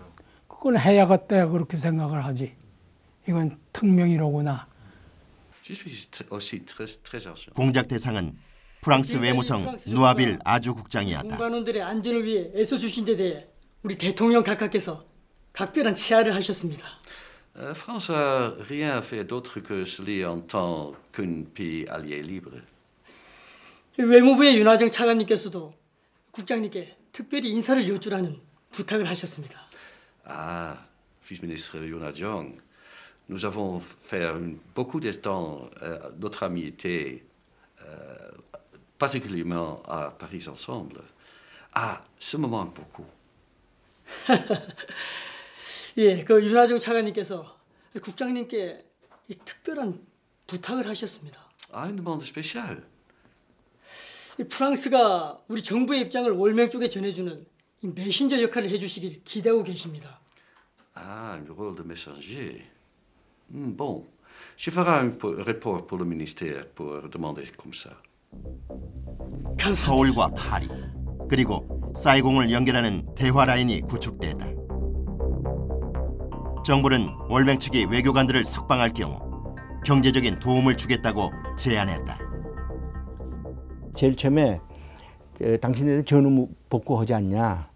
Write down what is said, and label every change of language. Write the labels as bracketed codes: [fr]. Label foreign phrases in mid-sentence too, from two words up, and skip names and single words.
[ko] 그건 해야겠다 그렇게 생각을 하지. 이건 특명이로구나. 공작 대상은 프랑스 외무성 누아빌 아주 국장이었다. 공관원들의 안전을 위해 애써주신 데 대해 우리 대통령 각하께서 각별한 치하를 하셨습니다. [fr] France a rien fait d'autre que cela en tant qu'un pays allié libre. [ko] 외무부의 윤하정 차관님께서도 국장님께 특별히 인사를 여쭈라는 부탁을 하셨습니다. [fr] Ah, vice-ministre Yoon Ha-jong, nous avons fait beaucoup de temps notre amitié, particulièrement à Paris ensemble. Ah, ce moment beaucoup. [ko] 예, 그 윤하정 차관님께서 국장님께 이 특별한 부탁을 하셨습니다. [fr] Ah, une demande spéciale. [ko] 프랑스가 우리 정부의 입장을 월맹 쪽에 전해주는 이 메신저 역할을 해주시길 기대하고 계십니다. [fr] Ah, un rôle de messager. Bon, je ferai un rapport pour le ministère pour demander comme ça. [ko] 서울과 파리 그리고 사이공을 연결하는 대화 라인이 구축됐다. 정부는 월맹 측이 외교관들을 석방할 경우 경제적인 도움을 주겠다고 제안했다. 제일 처음에 당신네들 전후 복구하지 않냐.